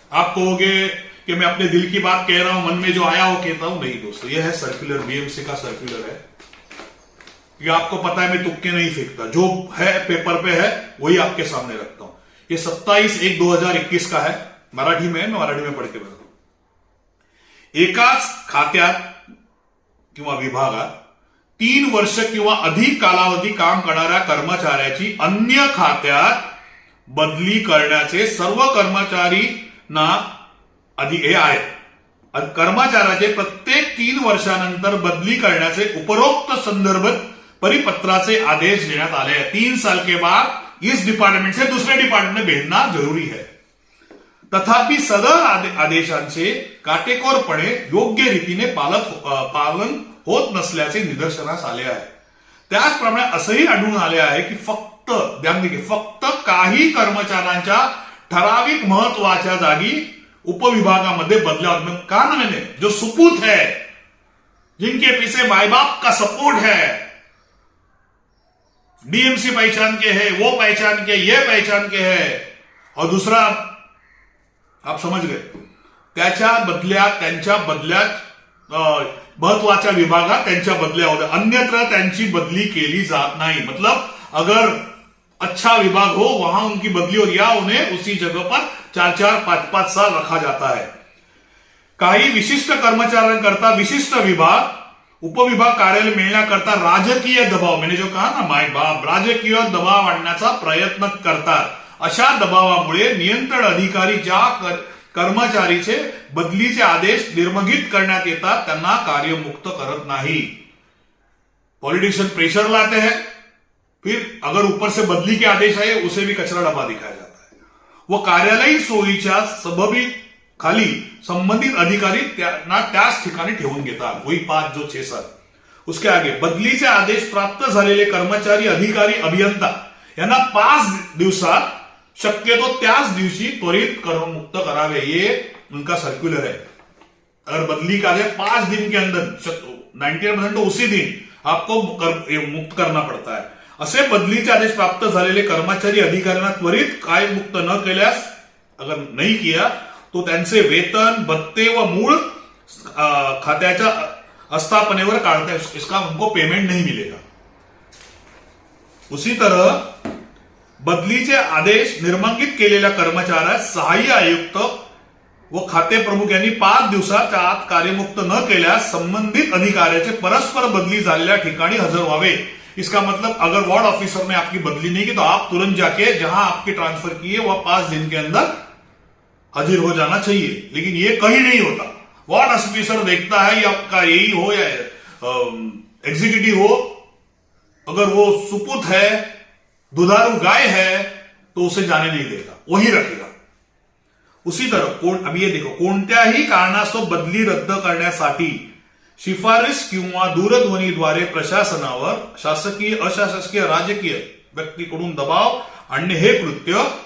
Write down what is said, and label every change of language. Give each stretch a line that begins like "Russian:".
Hindi: आप कहोगे कि मैं अपने दिल की बात कह रहा हूं, मन में जो आया वो कहता हूं। नहीं दोस्तों, यह है सर्कुलर, बीएमसी का सर्कुलर है। ये आपको पता है मैं तुक्के नहीं फेंकता, जो है पेपर पे है वही आपके सामने रखता हूं। ये 27/1/2021 का है, मराठी में, मैं मराठी में पढ़ के बताता हूं।
Marathi: एकाच खात्यात किंवा विभागात 3 वर्ष किंवा अधिक कालावधी काम करणाऱ्या कर्मचाऱ्याची अन्य खात्यात बदली करण्याचे सर्व कर्मचारींना अधिक हे आहे। कर्मचाऱ्याचे प्रत्येक 3 वर्षानंतर बदली करण्याचे उपरोक्त संदर्भ परिपत्राचे आदेश देण्यात आले हैं।
Hindi: 3 साल के बाद इस डिपार्टमेंट से दूसरे डिपार्टमेंट में भेजना जरूरी है।
Marathi: तथापि सदर आदेशांचे काटेकोरपणे योग्य रीतीने पालन होत नसल्याचे निदर्शनास आले आहे। त्याचप्रमाणे असंही आढळून आले आहे की फक्त काही कर्मचाऱ्यांच्या ठराविक महत्वाच्या जागी उपविभागामध्ये बदलाव का ना,
Hindi: मैंने जो सुपूत है, जिनके पीछे माई बाप का सपोर्ट है, डीएमसी पहचान के है, वो पहचान के, ये पहचान के है, और दूसरा आप समझ गए,
Marathi: त्यांच्या बदल्यात महत्वाच्या विभागात त्यांच्या बदल्या होत्या, अन्यत्र त्यांची बदली केली जात नाही।
Hindi: मतलब अगर अच्छा विभाग हो वहां उनकी बदली हो, या उन्हें उसी जगह पर 4-4, 5-5 साल रखा जाता है।
Marathi: काही विशिष्ट कर्मचाऱ्यांकरता विशिष्ट विभाग उपविभाग कार्यालय मिळण्याकरता राजकीय दबाव,
Hindi: मैंने जो कहा ना माय बाप,
Marathi: राजकीय दबाव आणण्याचा प्रयत्न करतात। अशा दबावामुळे नियंत्रण अधिकारी ज्या कर्मचारीचे बदलीचे आदेश निर्मगित करण्यात येतात त्यांना कार्यमुक्त करत नाही।
Hindi: पॉलिटिशियन प्रेशर लाते हैं, फिर अगर ऊपर से बदली के आदेश आए उसे भी कचरा डब्बा दिखाया जाता है।
Marathi: वो कार्यालयीन सोयीच्या सबबी खाली संबंधित अधिकारी त्यांना त्याच ठिकाणी ठेवून घेतात,
Hindi: वही 5 जो 6 साल।
Marathi: उसके आगे बदलीचे आदेश प्राप्त झालेले कर्मचारी, अधिकारी, अभियंता यांना 5 दिवसात शक्यतो त्याच दिवशी त्वरित कर्ममुक्त करावे,
Hindi: ये उनका सर्कुलर है। अगर बदली का आदेश 5 दिन के अंदर 90% तो उसी दिन आपको मुक्त करना पड़ता है।
Marathi: असे बदलीचे आदेश प्राप्त झालेले कर्मचारी, अधिकाऱ्यांना त्वरित कार्यमुक्त न केल्यास,
Hindi: अगर नहीं किया तो
Marathi: त्यांचे वेतन, भत्ते व मूळ खात्याच्या अस्थापनेवर काढता है,
Hindi: इसका उनको पेमेंट नहीं मिलेगा।
Marathi: उसी तरह बदलीचे आदेश निर्मंगित केलेल्या कर्मचाऱ्यास सहाय्य आयुक्त व खाते प्रमुख यांनी 5 दिवसाच्या आत कार्यमुक्त न केल्यास संबंधित अधिकाऱ्याचे परस्पर बदली झालेल्या ठिकाणी हजर व्हावे।
Hindi: इसका मतलब अगर वार्ड ऑफिसर ने आपकी बदली नहीं की तो आप तुरंत जाके जहां आपकी ट्रांसफर की है वह 5 दिन के अंदर हाजिर हो जाना चाहिए। लेकिन ये कहीं नहीं होता। वार्ड ऑफिसर देखता है, ये आपका यही हो या एग्जीक्यूटिव हो, अगर वो सुपुत है, दुधारू गाय है, तो उसे जाने नहीं देगा, वही रखेगा। उसी तरह अब ये देखो,
Marathi: कोणत्याही कारणास्तव बदली रद्द करण्यासाठी शिफारस किंवा दूरध्वनीद्वारे प्रशासनावर शासकीय, अशासकीय, राजकीय व्यक्तीकडून दबाव आणणे हे कृत्य